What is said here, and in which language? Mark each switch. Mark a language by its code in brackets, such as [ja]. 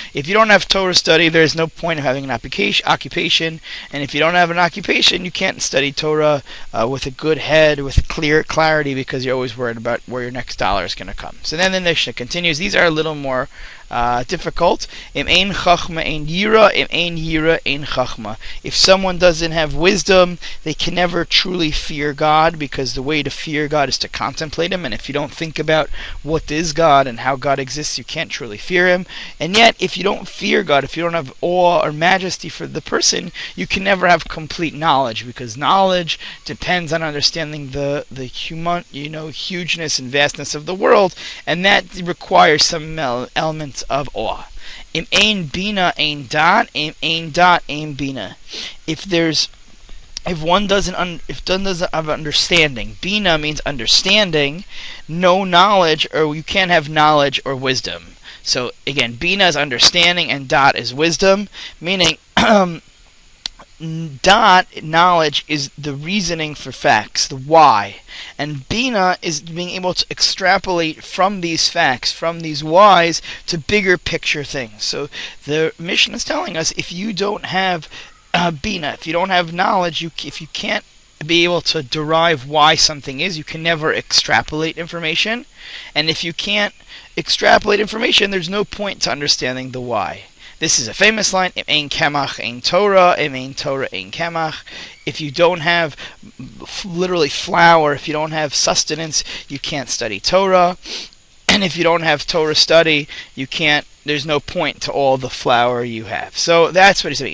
[en] If you don't have Torah study, there's no point of having an occupation, and if you don't have an occupation, you can't study Torah with a good head, with clear clarity, because you're always worried about where your next dollar is going to come. So then the Mishnah continues. These are a little more difficult. [he] Im ein chachma ein yira, im ein yira ein chachma. [en] If someone doesn't have wisdom, they can never truly fear God, because the way to fear God is to contemplate Him, and if you don't think about what is God and how God exists, you can't truly fear Him. And yet, if you don't fear God, if you don't have awe or majesty for the person, you can never have complete knowledge, because knowledge depends on understanding the human, hugeness and vastness of the world, and that requires some elements of awe. [he] Im ein bina ein dat, im ein dat ein bina. [en] If one doesn't have understanding, bina means understanding, no knowledge, or you can't have knowledge or wisdom. So again, bina is understanding and dot is wisdom, meaning dot, knowledge, is the reasoning for facts, the why, and bina is being able to extrapolate from these facts, from these whys, to bigger picture things. So the Mishna is telling us, if you don't have bina, if you don't have knowledge, if you can't be able to derive why something is, you can never extrapolate information, and if you can't extrapolate information, there's no point to understanding the why. This is a famous line, [he] Im ein kemach ein Torah, im ein Torah ein kemach. [en] If you don't have literally flour, if you don't have sustenance, you can't study Torah. And if you don't have Torah study, there's no point to all the flour you have. So that's what he's saying.